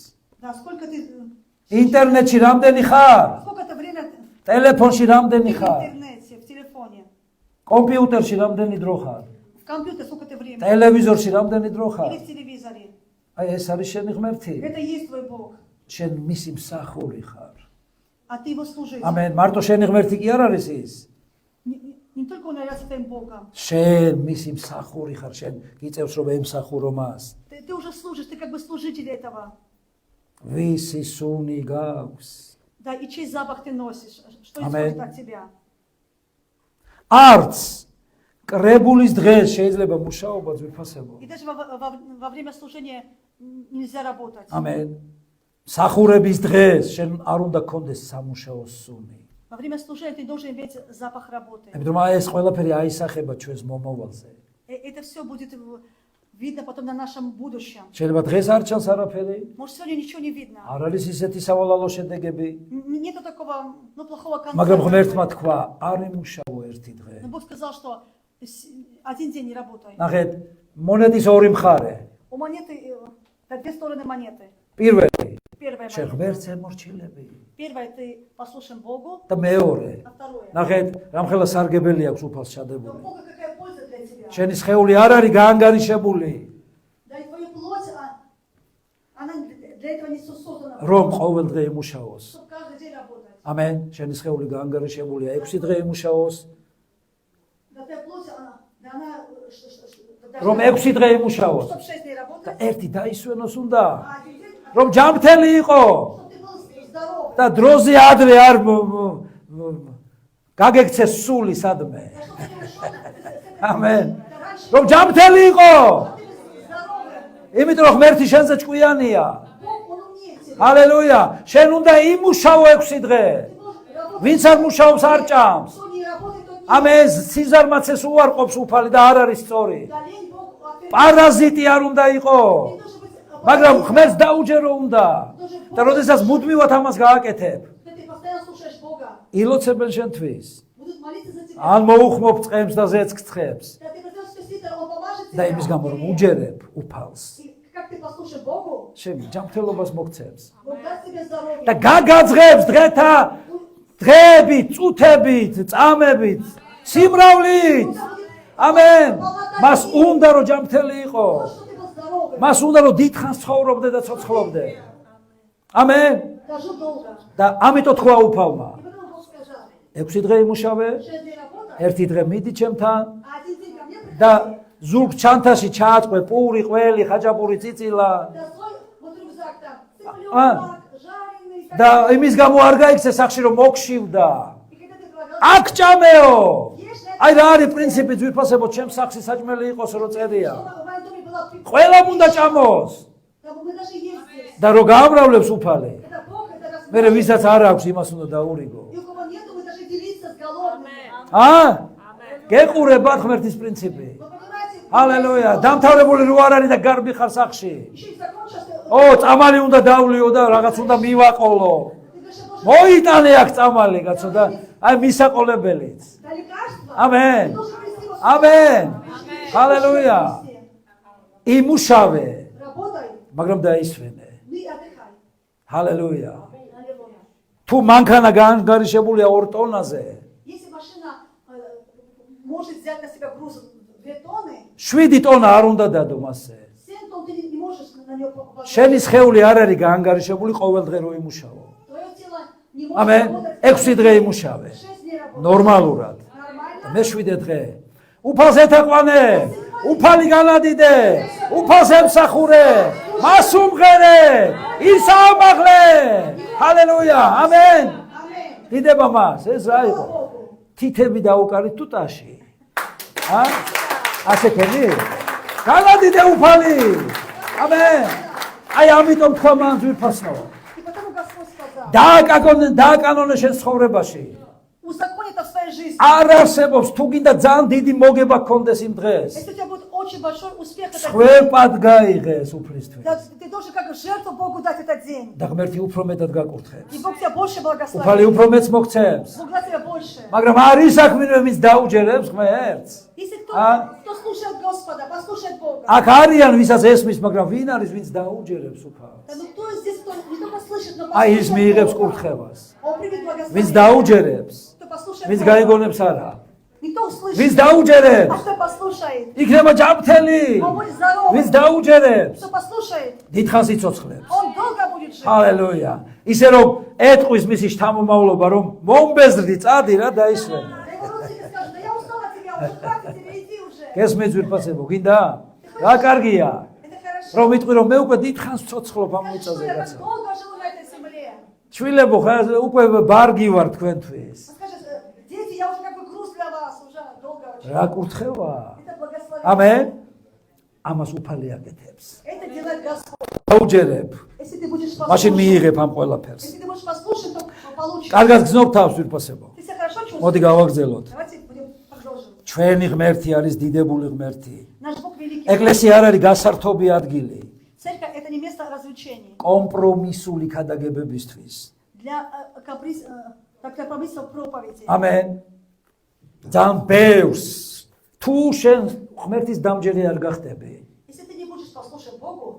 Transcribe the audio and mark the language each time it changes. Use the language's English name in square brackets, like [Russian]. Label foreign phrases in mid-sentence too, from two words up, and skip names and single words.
[Russian] Да, сколько ты [Georgian] ინტერნეტში რამდენი ხარ? [Russian] сколько ты время [Georgian] ტელეფონში რამდენი [Russian] в [Georgian] ხარ? [Russian] интернете, в телефоне, [Georgian] კომპიუტერში რამდენი დრო ხარ? [Russian] в компьютере, сколько ты времени? [Georgian] ტელევიზორში რამდენი დრო ხარ? [Russian] Или в телевизоре. [Georgian] აი ეს არის შენი ღმერთი. [Russian] Это и есть твой Бог. [Georgian] შენ მისი მსახური ხარ. [Russian] А ты его служитель. [Georgian] ამენ. მარტო შენი ღმერთი კი არ არის ის. [Russian] Не только он является твоим Богом. [Georgian] შენ მისი მსახური ხარ, შენ გიწევს რომ ემსახურო მას. [Russian] Ты уже служишь, ты как бы служитель этого. [Georgian] ვისი სუნი გაქვს? [Russian] Да, и чей запах ты носишь? Что [Georgian] Amen. [Russian] исходит от тебя? [Georgian] არც კრებულის დღეს შეიძლება მუშაობა ძვირფასებო. [Russian] И даже во время служения нельзя работать. [Georgian] ამენ. სახურების დღეს შენ არ უნდა გქონდეს სამუშაო სუნი. [Russian] Во время служения ты должен иметь запах работы. [Georgian] იმიტომ რომ ეს ყველაფერი აისახება ჩვენს მომავალზე. [Russian] Это все будет видно потом на нашем будущем. [Georgian] შეიძლება დღეს არ ჩანს არაფერი, [Russian] Может, сегодня ничего не видно. [Georgian] არ არის ისეთი სავალალო შედეგები, [Russian] Нету такого, плохого [Georgian] მაგრამ [Russian] конца. [Georgian] ღმერთმა თქვა, არ იმუშაო ერთი დღე. [Russian] Но Бог сказал, что один день не работай. [Georgian] ნახეთ, მონეტის ორი მხარე. [Russian] У монеты, две стороны монеты. [Georgian] პირველი, [Russian] Первая [Georgian] შენ [Russian] монета. [Georgian] ღმერთს ემორჩილები [Russian] Первое, ты послушен Богу. [Georgian] და მეორე, [Russian] А второе, [Georgian] ნახეთ, რამხელა сарგებელი აქვს უფალს [Russian] но [Georgian] ჩადებული. [Russian] Бога какая польза для тебя? [Georgian] შენი სხეული არ არის გაანგარიშებული, [Russian] Да и твою плоть, она для этого не создана. [Georgian] რომ ყოველ დღე იმუშაოს. [Russian] Чтобы каждый день работать. [Georgian] ამენ, შენი სხეული გაანგარიშებულია 6 დღე იმუშაოს, [Russian] Да твоя плоть, она [Georgian] რომ 6 დღე იმუშაოს. [Russian] чтобы 6 дней [Georgian] და [Russian] работать. [Georgian] ერთი დაისვენოს უნდა, [Russian] А один день, [Georgian] რომ ჯამთელი იყო [Russian] чтобы ты был здоровый. [Georgian] და დროზე ადრე არ გაგექცეს სული სადმე. [Russian] Да чтобы ты не ушел [Georgian] ამენ. [Russian] да раньше, [Georgian] რომ ჯამთელი იყო, [Russian] чтобы ты был здоровый. [Georgian] იმიტომ რომ ღმერთი შენზე ჭკვიანია. [Russian] Бог, он умнее тебя. [Georgian] ჰალელუია. შენ უნდა იმუშაო 6 დღე. [Russian] Ты должен работать. [Georgian] ვინც არ მუშაობს არ ჭამს. [Russian] Кто не работает, тот не [Georgian] ამენ სიზარმაცეს უარყოფს უფალი და არ არის სწორი. [Russian] Да лень Бог ответит. [Georgian] პარაზიტი არ უნდა იყო. [Russian] Ты должен быть [Georgian] მაგრამ ღმერთს დაუჯერო უნდა. და როდესაც მუდმივად ამას გააკეთებ, [Russian] Когда ты постоянно слушаешь Бога, [Georgian] ილოცებენ შენთვის. [Russian] будут молиться за тебя. [Georgian] ან მოუხმობ წყემს და ზეცქცხებს [Russian] Когда ты придешь в святитель, он поможет [Georgian] და [Russian] тебе. [Georgian] იმის გამო რომ უჯერებ უფალს, [Russian] И как ты послушаешь Богу, [Georgian] შენ ჯანმრთელობას მოგცემს [Russian] Бог даст тебе здоровье. [Georgian] და გაგაძღებს დღეთა დღეებით, წუთებით, წამებით, სიმრავლით. ამენ. მას უნდა რომ ჯანმრთელი იყო. [Russian] Что ты был здоровый, [Georgian] მას უნდა რომ დიდხანს ცხოვრობდე და ცოცხლობდე. ამენ. [Russian] дожил долго. [Georgian] და ამიტომ თქვა უფალმა, [Russian] И потом Бог сказал, [Georgian] 6 დღე იმუშავე, [Russian] 6 дней работай, [Georgian] ერთი დღე მიდი ჩემთან [Russian] а один день ко мне [Georgian] და [Russian] приходи. [Georgian] ზურგ ჩანთაში ჩააწყვე პური, ყველი, ხაჭაპური, წიწილა [Russian] Да свой вот рюкзак там, цыпленок, А. жареный. и так [Georgian] და [Russian] далее. [Georgian] იმის გამო არ გაიქცე სახში რომ მოგშივდა. [Russian] И когда ты проголодал, [Georgian] აქ ჭამეო. აი რა არის პრინციპი ძვირფასებო, ჩემ სახში საჭმელი იყოს რო წერია. [Russian] в моем доме была пицца. [Georgian] ყველამ უნდა ჭამოს. [Russian] Да, мы даже есть здесь. [Georgian] და რო გაამრავლებს უფალი. [Russian] Это Бог, это Господь. [Georgian] მე ვისაც არ აქვს იმას უნდა დაურიგო. [Russian] И у кого нету, вы даже делиться с голодными. [Georgian] გეყურებათ ღმერთის პრინციპი. [Russian] Вы понимаете, [Georgian] ჰალელუია. დამთავრებული რო არ არის და გარბი ხარ სახში. [Russian] еще не закончился, [Georgian] ო, წამალი უნდა დავლიო და რაღაც უნდა მივაყოლო. [Russian] ты даже можешь [Georgian] მოიტანე აქ წამალი, კაცო და აი მისაყოლებელიც. [Russian] до лекарства. [Georgian] ამენ. [Russian] Ты должен нести его с [Georgian] ამენ. [Russian] собой. [Georgian] ჰალელუია. იმუშავე, [Russian] работай, [Georgian] მაგრამ დაისვენე. [Russian] и отдыхай. [Georgian] ჰალელუია. [Russian] Аллилуйя. [Georgian] თუ მანქანა გაანგარიშებულია 2 ტონაზე, [Russian] Если машина может взять на себя груз 2 тонны, [Georgian] 7 ტონა არ უნდა დადო მასზე. [Russian] 7 тонн ты не можешь на нее положить. [Georgian] შენი სხეული არ არის გაანგარიშებული ყოველ დღე რო იმუშაო. [Russian] Твое тело не может [Georgian] ამენ [Russian] работать. [Georgian] 6 დღე იმუშავე. [Russian] 6 дней работать. [Georgian] ნორმალურად. [Russian] Нормально? [Georgian] მე 7 დღე. უფალს ეთაყვანე, უფალი განადიდე, უფალს ემსახურე, მას უმღერე, ის ამაღლე. ჰალელუია. ამენ. [Russian] Аминь. [Georgian] დიდება მას, ეს რა იყო? [Russian] Слава Богу. [Georgian] თითები დაუკარით თუ ტაში? ასე ქენი? განადიდე უფალი. ამენ. აი ამიტომ თქვა მან ძვირფასო. [Russian] И потому Господь сказал, [Georgian] დააკანონე შენ ცხოვრებაში. [Russian] узаконь это в своей жизни. [Georgian] არ არსებობს თუ გინდა ძალიან დიდი მოგება გქონდეს იმ დღეს. [Russian] Если у тебя будет очень большой успех этот день, [Georgian] ხვეპად გაიღე ეს უფლისთვის. [Russian] ты должен как жертву Богу дать этот день. [Georgian] და ღმერთი უფრო მეტად გაკურთხებს. [Russian] И Бог тебя больше [Georgian] უფალი [Russian] благословит. [Georgian] უფრო მეტს მოგცემს. [Russian] Бог даст тебя больше. [Georgian] მაგრამ არის საქმე ვინც დაუჯერებს ღმერთს. [Russian] Если А? кто слушает Господа, послушает Бога. [Georgian] აქ არიან ვისაც ესმის, მაგრამ ვინ არის винც დაუჯერებს უფალს? [Russian] Да, ну кто здесь, кто не только слышит, но [Georgian] აი ის მიიღებს [Russian] послушает Бога. [Georgian] კურთხევას. [Russian] Он примет [Georgian] ვინც [Russian] благословение. [Georgian] დაუჯერებს, [Russian] Кто послушает [Georgian] ვინც [Russian] Бога. [Georgian] გაიგონებს არა. [Russian] Не кто услышит, [Georgian] ვინც დაუჯერებს, [Russian] а кто послушает. [Georgian] იქნება ჯანმრთელი. [Russian] Он будет здоров. [Georgian] ვინც დაუჯერებს, [Russian] Кто послушает, [Georgian] დიდხანს იცოცხლებს. [Russian] он долго будет жить. [Georgian] ჰალელუია. ისე რომ ეტყვის მისი შთამომავლობა, რომ მომბეზრდი, წადი რა დაისვენე. [Russian] Да его родственники скажут, да я устал от тебя, уже хватит тебе, иди уже. [Georgian] გესმის ძვირფასებო, გინდა? რა კარგია. [Russian] Это хорошо. [Georgian] რომ იტყვი რომ მე უკვე დიდხანს ცოცხლობ ამ [Russian] Хорошо, [Georgian] მიწაზე [Russian] я так [Georgian] კაცო. [Russian] долго живу на этой земле. [Georgian] შვილებო, ხა უკვე ბარგი ვარ თქვენთვის. [Russian] Он скажет, дети, я уже как бы груз для вас, уже долго очень. [Georgian] რა კურთხევა? [Russian] Это благословение. [Georgian] ამენ. ამას უფალი აკეთებს. [Russian] Это делает Господь. [Georgian] დაუჯერებ, [Russian] Если ты будешь [Georgian] მაშინ [Russian] послушать, [Georgian] მიიღებ ამ ყველაფერს. [Russian] если ты будешь послушать, то получишь. [Georgian] კარგად გზნობ თავს ძვირფასებო. [Russian] Ты себя хорошо чувствуешь? [Georgian] მოდი გავაგზელოთ. [Russian] Давайте будем продолжим. [Georgian] ჩვენი ღმერთი არის დიდებული ღმერთი. [Russian] Наш Бог великий. [Georgian] ეკლესია არ არის გასართობი ადგილი. [Russian] Церковь это не место развлечений. [Georgian] კომპრომისული ქადაგებებისთვის. [Russian] Для компромиссов проповеди. [Georgian] ამენ. ძალიან ბევრს თუ შენ ღმერთის დამჯერი არ გახდები, [Russian] Если ты не будешь послушать Богу,